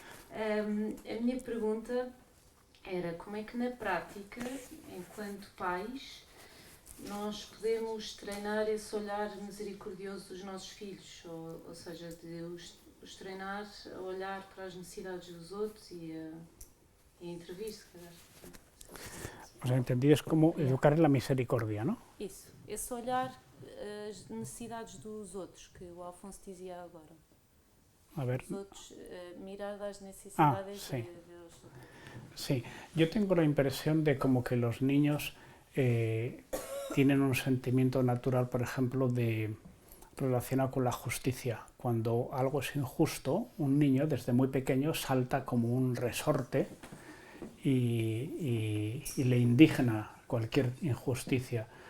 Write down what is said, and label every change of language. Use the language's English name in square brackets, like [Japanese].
[Portuguese] A minha pergunta era como é que na prática, enquanto pais, nós podemos treinar esse olhar misericordioso dos nossos filhos, ou seja, de os treinar a olhar para as necessidades dos outros e a intervir, se calhar. [Spanish] O sea, entendí, es como educar en la misericordia, ¿no? [Portuguese] Isso, esse olhar as necessidades dos outros, que o Alfonso dizia agora. [Spanish] A ver, [Portuguese] Os outros, mirar as necessidades [Spanish] sí. de los outros. sí. Yo tengo la impresión de como que los niños tienen un sentimiento natural, por ejemplo, relacionado con la justicia. Cuando algo es injusto, un niño desde muy pequeño salta como un resorte y le indigna cualquier injusticia.